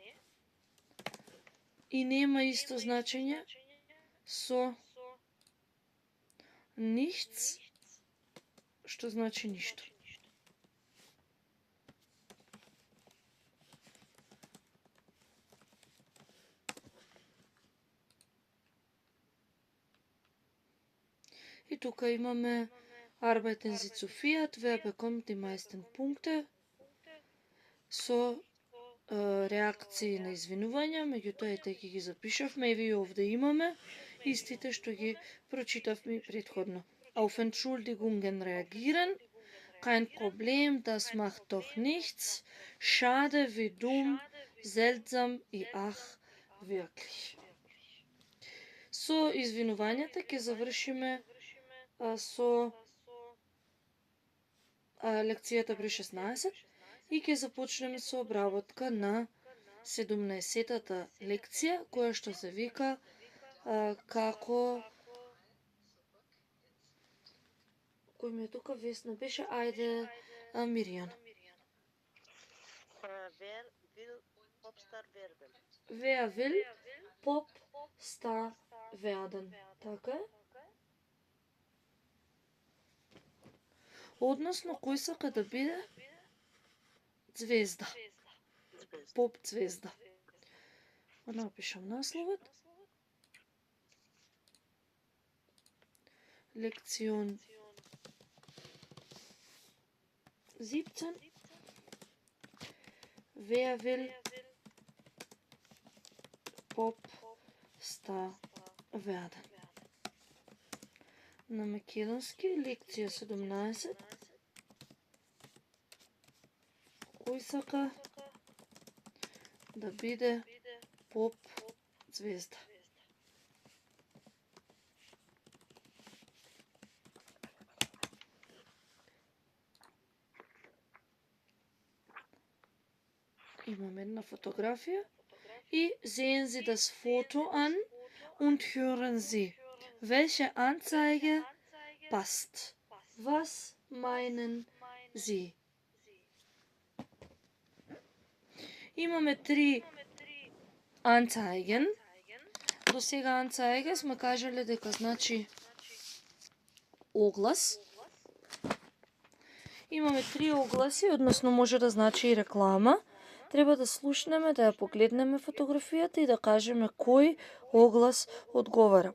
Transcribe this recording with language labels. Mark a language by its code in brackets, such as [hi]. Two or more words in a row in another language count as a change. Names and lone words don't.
[mk] И нема исто значење со nichts, што значи ништо. И тука имаме [de] Arbeiten Sie zu viert, wer bekommt die meisten Punkte, [mk] со реакции на извинувања, меѓутоа ете ги запишавме и ви овде имаме истите што ги прочитавме предходно. [de] Auf Entschuldigungen reagieren, kein Problem, das macht doch nichts, schade, wie dumm, seltsam и ах, wirklich. [mk] Со извинувањата ќе завршиме со лекцијата број 16 и ќе започнеме со обработка на 17-тата лекција, која што се вика како... Кој ми е тука Весна беше? Ајде, Миријана. [de] Wer will Popstar werden? Wer will Popstar werden? [mk] Така е? Односно, кој сака да биде звезда. Поп звезда. Напишам насловот. Лекцион 17. [de] Wer will Popstar werden? [mk] На македонски лекција 17. Кој сака да биде поп звезда? Имам една фотографија. [de] И sehen Sie das Foto an und hören Sie, welche Anzeige passt. Was meinen Sie? Имаме 3 Anzeigen. [mk] До сега Anzeige сме кажале дека значи оглас. Имаме 3 огласи, односно може да значи и реклама. Треба да слушнеме, да ја погледнеме фотографијата и да кажеме кој оглас одговара.